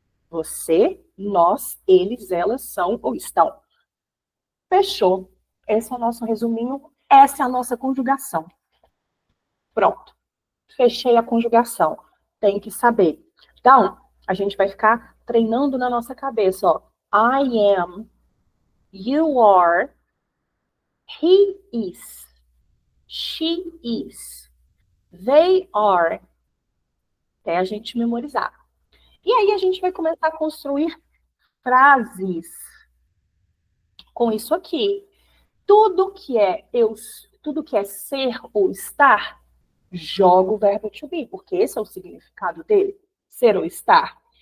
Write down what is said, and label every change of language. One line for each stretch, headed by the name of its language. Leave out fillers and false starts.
Portuguese: Você, nós, eles, elas são ou estão. Fechou. Esse é o nosso resuminho. Essa é a nossa conjugação. Pronto. Fechei a conjugação. Tem que saber. Então, a gente vai ficar treinando na nossa cabeça, ó.
English: I am, you are, he is, she is, they are.
Portuguese: Até a gente memorizar. E aí a gente vai começar a construir frases com isso aqui. Tudo que é ser ou estar, joga o verbo to be, porque esse é o significado dele, ser ou estar.